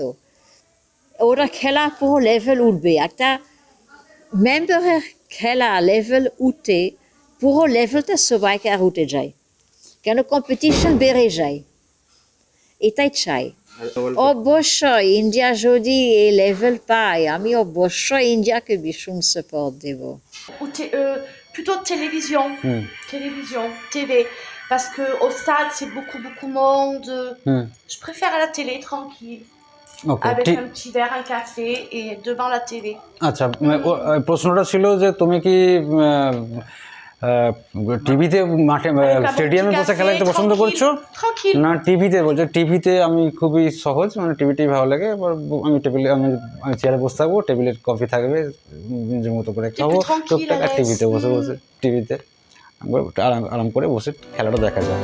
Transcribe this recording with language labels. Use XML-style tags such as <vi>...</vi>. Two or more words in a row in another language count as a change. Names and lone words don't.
<bn>ওরা খেলা পুরো লেভেল উঠবে, একটা মেম্বারের খেলা লেভেল উঠে পুরো লেভেলটা সবাইকে আর উঠে যায়, কেন কম্পিটিশন বেড়ে যায়, এটাই চাই। অবশ্যই ইন্ডিয়া যদি এই লেভেল পায়, আমি অবশ্যই ইন্ডিয়াকে ভীষণ সাপোর্ট দেব।</bn> <fr>Plutôt télévision, télévision, TV, parce que au stade c'est beaucoup monde. Je préfère à la télé tranquille, avec un petit verre, un café et devant la télé.</fr> <bn>আচ্ছা, প্রশ্নটা ছিল যে তুমি কি টিভিতে মাঠে স্টেডিয়ামে বসে খেলা দেখতে পছন্দ করছো না টিভিতে? বলছো টিভিতে আমি খুবই সহজ, মানে টিভিটাই ভালো লাগে। আমি টেবিলে আমি চেয়ারে বসে থাকবো, টেবিলে কফি থাকবে, নিজের মতো করে খাবো টুকটাক, আর টিভিতে বসে টিভিতে আরাম করে বসে খেলাটা দেখা যায়।</bn>